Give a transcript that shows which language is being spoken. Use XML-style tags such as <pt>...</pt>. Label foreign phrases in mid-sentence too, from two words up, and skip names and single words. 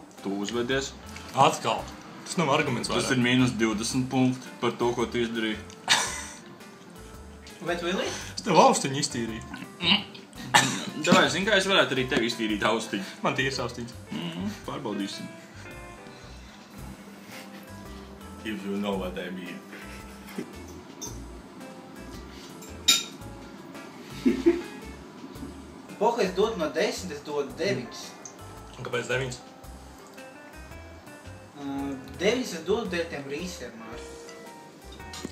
<lv>Tu uzvedies. Atkal. Tas nav arguments vairāk. Tas ir mīnus 20 punkti par to, ko tu izdarīji. Vai tu Vili? Es tev austiņu iztīrīju. Davai, zini, kā es varētu arī tevi iztīrīt austiņu. Man tīrs austiņas. Pārbaudīsim.</lv> <en>If you know what I mean.</en> <lv>Poha, es dodu no 10, es dodu 9. Un kāpēc 9? 9 es dodu dēļ tiem rīsiem, Māri.</lv>